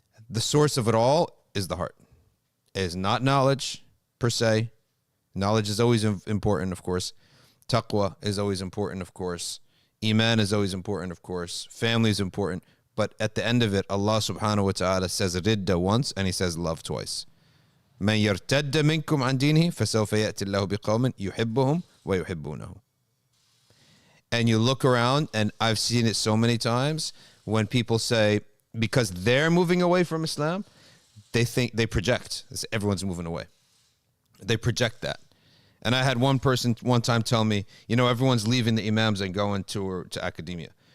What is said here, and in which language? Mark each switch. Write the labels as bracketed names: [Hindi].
[English] The source of it all is the heart. It is not knowledge per se. Knowledge is always important, of course. Taqwa is always important, of course. Iman is always important, of course. Family is important. But at the end of it, Allah subhanahu wa ta'ala says ridda once and he says love twice. [Arabic] من يرتد منكم عن دينه فسوف يأتي الله بقوم يحبهم ويحبونه. [English] And you look around, and I've seen it so many times when people say, because they're moving away from Islam, they project. They say everyone's moving away. They project that. And I had one person one time tell me, you know, everyone's leaving the imams and going to academia.